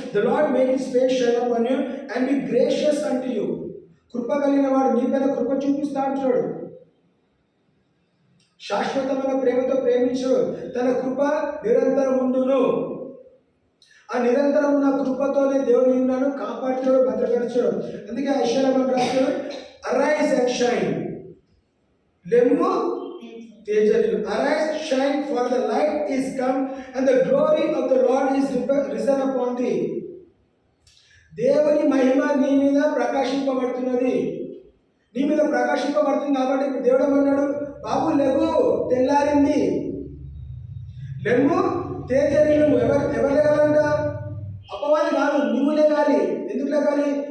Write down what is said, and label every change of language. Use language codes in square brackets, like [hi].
[en] The Lord made his face shine upon you and be gracious unto you. [te] కృప కలిగిన వాడు నీ మీద కృప చూపిస్తా అంటున్నాడు. శాశ్వతమైన ప్రేమతో ప్రేమించాడు. తన కృప నిరంతరం ఉండును. ఆ నిరంతరం ఉన్న కృపతోనే దేవుడు నిన్ను కాపాడుతాడు, భద్రపరిచాడు. అందుకే యెషయా రాస్తాడు, [en] arise and shine, [te] లెమ్ము తేజరిల్లు. [en] Arise, shine, for the light is come and the glory of the Lord is risen upon thee. [te] దేవుని మహిమ నీ మీద ప్రకాశింపబడుతున్నది. నీ మీద ప్రకాశింపబడుతుంది కాబట్టి ఇప్పుడు దేవుడు ఏమన్నాడు? బాబు లెగు, తెల్లారింది, లెమ్ము తేజరిల్లు. ఎవరు లేగాలంట? అపవాది కాదు, నువ్వు లేగాలి. ఎందుకు లేగాలి?